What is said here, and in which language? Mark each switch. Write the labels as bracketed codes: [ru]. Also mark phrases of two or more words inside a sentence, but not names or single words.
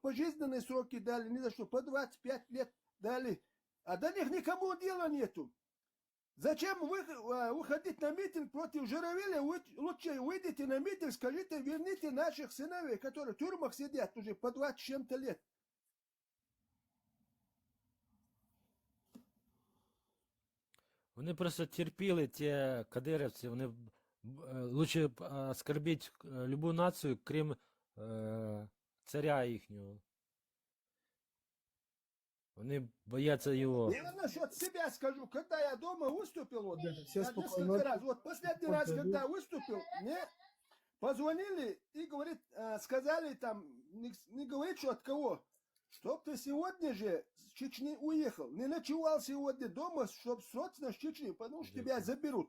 [ru] Пожизненные сроки дали, ни за что, по 25 лет дали. А до них никому дела нету. Зачем вы выходить на митинг против Журавеля? Лучше выйдите на митинг, скажите, верните наших сыновей, которые в тюрьмах сидят уже по 20 с чем-то лет. [uk] Вони просто терпіли, ті кадирівці, вони лучше оскорбити любу націю, крім царя їхнього. [ru] Вони боятся его. Я насчет себя скажу, когда я дома выступил, вот, все я спокойно. несколько раз, вот последний раз, когда выступил, мне позвонили и говорит, сказали там, не говорит, что от кого, чтоб ты сегодня же с Чечни уехал, не ночевал сегодня дома, чтоб срочно с Чечни, потому что тебя заберут.